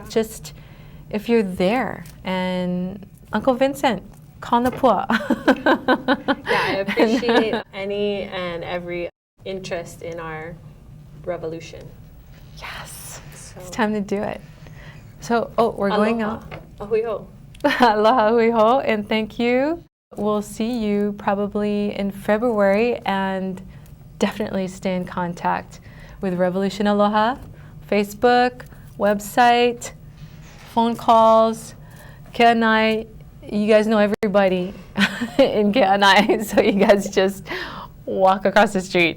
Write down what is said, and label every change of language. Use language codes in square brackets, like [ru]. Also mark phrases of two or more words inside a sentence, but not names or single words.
[en] Just if you're there. And Uncle Vincent, ka Napua. Yeah, I appreciate any and every interest in our revolution. Yes, So, it's time to do it. So, we're going out. [haw] Ahui ho. Aloha hui ho, [en] and thank you. We'll see you probably in February, and definitely stay in contact with Revolution Aloha, Facebook, website, phone calls, Keanae. You guys know everybody in Keanae, so you guys just walk across the street.